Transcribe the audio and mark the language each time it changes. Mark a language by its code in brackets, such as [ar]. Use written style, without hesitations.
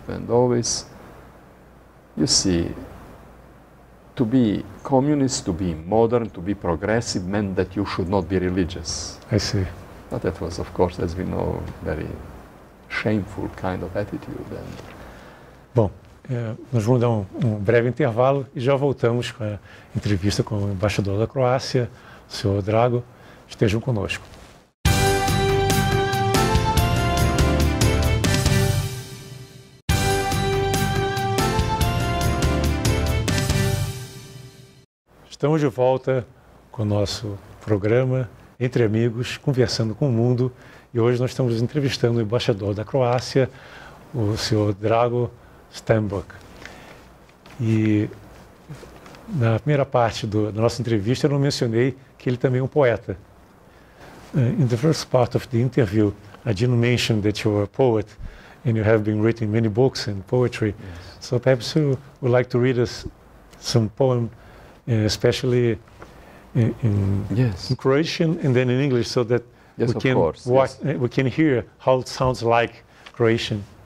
[en] And always, you see, to be communist, to be modern, to be progressive meant that you should not be religious. I see. But that was, of course, as we know, very shameful kind of attitude. [pt] Bom, nós vamos dar um breve intervalo e já voltamos com a entrevista com o embaixador da Croácia, o senhor Drago. Estejam conosco. Estamos de volta com o nosso programa Entre Amigos, Conversando com o Mundo. E hoje nós estamos entrevistando o embaixador da Croácia, o senhor Drago Stambuk. E na primeira parte da nossa entrevista eu não mencionei que ele também é um poeta. [en] In the first part of the interview, I didn't mention that you're a poet and you have been writing many books and poetry. Yes. So perhaps you would like to read us some poem, especially in Croatian and then in English, so that we can hear how it sounds like Croatian.